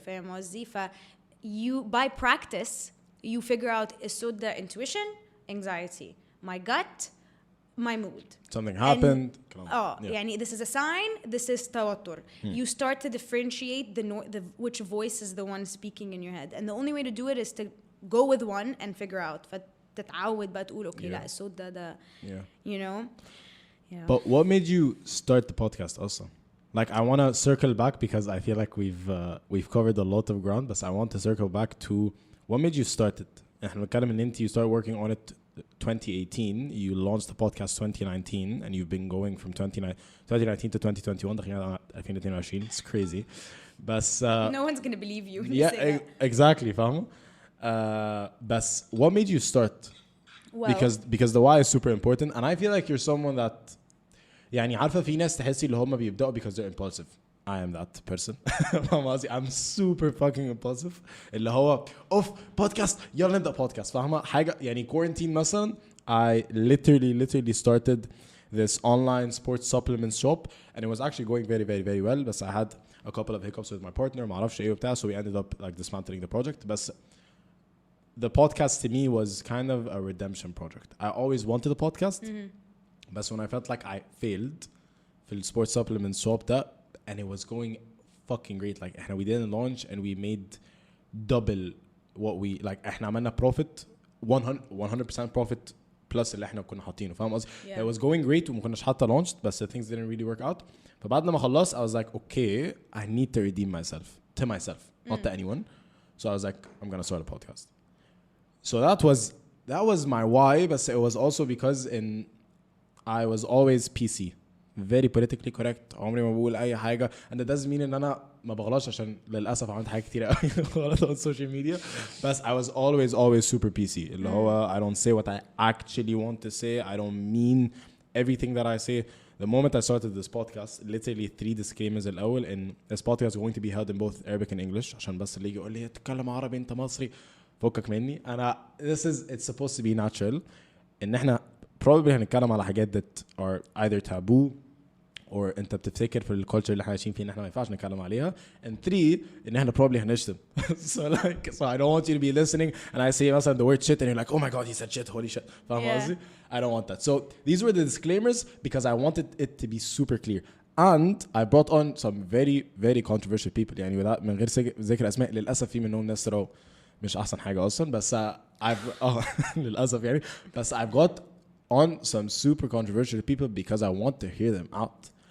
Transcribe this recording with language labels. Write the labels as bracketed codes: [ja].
[ar] فاهم قصدي؟ [en] you by practice you figure out [ar] الصوت ده [en] intuition, anxiety, my gut, my mood. Something happened. [ar] يعني [en] this is a sign, this is [ar] توتر. [en] You start to differentiate the which voice is the one speaking in your head, and the only way to do it is to go with one and figure out. [ar] فتتعود بقى تقول okay لا الصوت ده [en] you know. Yeah. But what made you start the podcast also? Like I want to circle back because I feel like we've covered a lot of ground, but I want to circle back to what made you start it. [ar] احنا بنتكلم ان انت [en] you started working on it 2018, you launched the podcast 2019 and you've been going from 2019 to 2021 [ar] دخلنا على [en] 2022. It's crazy. But no one's going to believe you. Yeah, exactly, فاهمة. But what made you start? Well, because the why is super important and I feel like you're someone that [ar] يعني عارفة في ناس تحسي اللي هم بيبدأوا [en] because they're impulsive. I am that person. I'm super fucking impulsive. [ar] اللي هو podcast يلا نبدأ podcast فاهمة حاجة يعني quarantine مثلا. [en] I literally started this online sports supplements shop and it was actually going very very very well, but I had a couple of hiccups with my partner [ar] ما أعرفش إيه وبتاع, [en] so we ended up like dismantling the project. But the podcast to me was kind of a redemption project. I always wanted a podcast, but when I felt like I failed [ar] في [en] sports supplements shop that, and it was going fucking great. Like we didn't launch and we made double what we like. [ar] احنا عملنا profit 100% profit plus اللي احنا كنا حاطينه. فاهم قصدي؟ [en] It was going great [ar] وما كناش حتى [en] launched, but the things didn't really work out. [ar] فبعد ما خلص [en] I was like, okay, I need to redeem myself to myself, not to anyone. So I was like, I'm gonna start a podcast. So that was my why, but it was also because I was always PC. very politically correct. [ar] عمري ما بقول اي حاجه [en] and that doesn't mean [ar] ان انا ما بغلطش عشان للاسف عملت حاجات كتير قوي غلط [en] on social media, but I was always super PC [ar] اللي هو [en] I don't say what I actually want to say, I don't mean everything that I say. The moment I started this podcast, literally 3 disclaimers [ar] الأول [en] in this podcast is going to be held in both Arabic and English [ar] عشان بس اللي يجي يقول لي تتكلم عربي انت مصري فكك مني. أنا [en] it's supposed to be natural [ar] إن احنا [en] probably [ar] هنتكلم على حاجات [en] that are either taboo [ar] or انت بتفتكر في الكالتشر اللي احنا عايشين فيه ان احنا ما ينفعش نتكلم عليها, and 3 ان احنا probably هنشتم. [en] so I don't want you to be listening and I say [ar] مثلا [en] the word shit and you're like, oh my god he said shit, holy shit. [ar] فاهم قصدي؟ [en] I don't want that. So these were the disclaimers because I wanted it to be super clear. And I brought on some very very controversial people, [ar] يعني من غير ذكر اسماء, للاسف في منهم ناس ترى مش احسن حاجه اصلا, بس [en] I've [ar] للاسف يعني, بس [en] I've got on some super controversial people because I want to hear them out.